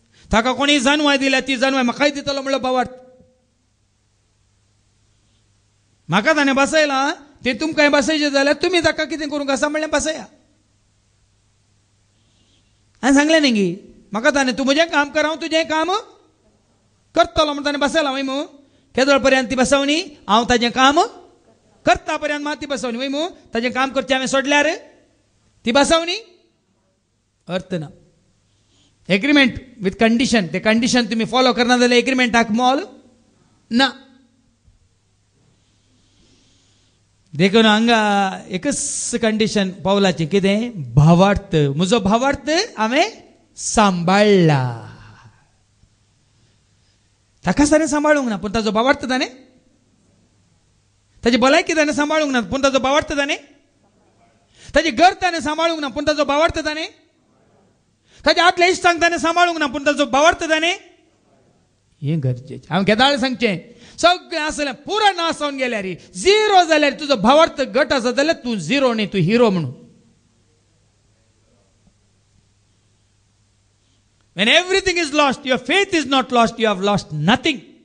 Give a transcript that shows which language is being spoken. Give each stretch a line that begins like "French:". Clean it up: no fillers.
Goan Konkani: ताका कोणी जानवाय दिल्या ती जानवाय म्हाकाय दितलो म्हणलो भावार्थ. म्हाका ताणें बसयलां ते तुमकां बसयचें जाल्यार तुमी ताका कितें करूंक आसा म्हणलें बसया. हांवें सांगलें न्ही गी म्हाका ताणें तूं म्हजें काम कर हांव तुजें काम करतलो म्हणून ताणें बसयलां वय मू. केदोळ पर्यंत ती बसवणी हांव ताजें काम करता पर्यंत मात ती बसवणी वय मू. ताजें काम करचें हांवें सोडल्यार ती बसवणी अर्थ ना.
English: agreement with condition,
Goan Konkani: ते कंडिशन तुम्ही फॉलो करना जाल्यार एग्रीमेंटाक मोल ना. देखून हांगा एकच कंडिशन पावलाची कितें? भावार्थ. म्हजो भावार्थ हांवें सांबाळला. ताकाच ताणें सांबाळूंक ना पूण ताजो भावार्थ ताणें, ताची भलायकी ताणें सांबाळूंक ना पूण ताजो भावार्थ ताणें, ताची घर ताणें सांबाळूंक ना पूण ताजो भावार्थ ताणें, ताच्या आदल्या इश्टांक ताणें सांबाळूंक ना पूण ताजो भावार्थ ताणें. हें गरजेचें. हांव केदाळ सांगचें, सगळें आसलें पुरो नास जावन गेल्यार झिरो जाल्यार तुजो भावार्थ घट आसा जाल्यार तूं झिरो न्ही, तूं हिरो म्हणून.
English: When everything is lost, your faith is not lost, you have lost nothing.